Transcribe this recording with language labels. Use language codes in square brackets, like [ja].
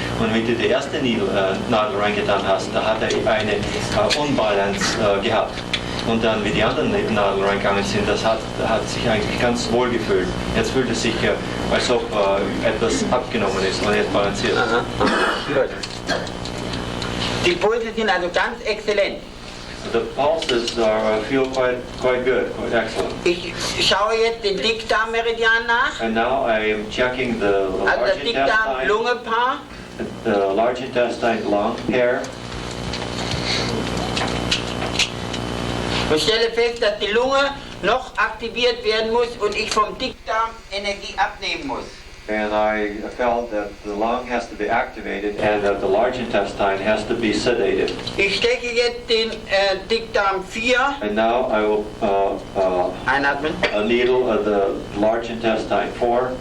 [de] Und wenn du die erste Nadel reingetan hast, da hat er eine Unbalance gehabt. Und dann, wie die anderen Nadeln reingegangen sind, das hat sich eigentlich ganz wohl gefühlt. Jetzt fühlt es sich, als ob etwas abgenommen ist und jetzt balanciert. Aha. Gut. Die Pulse sind also ganz exzellent. [en] The pulses feel quite good, quite excellent. [de] Ich schaue jetzt den Dickdarmmeridian nach, [en] And now I am checking the [de] also [en] large [de] das [en] intestine, [de] Dickdarm-Lunge-Paar. [en] the large intestine lung pair. [de] Und stelle fest, dass die Lunge noch aktiviert werden muss und ich vom Dickdarm Energie abnehmen muss. [en] And I felt that the lung has to be activated and that the large intestine has to be sedated. [de] Ich stecke jetzt den Dickdarm 4, [en] And now I will [de] einatmen. [en] a needle of the large intestine 4.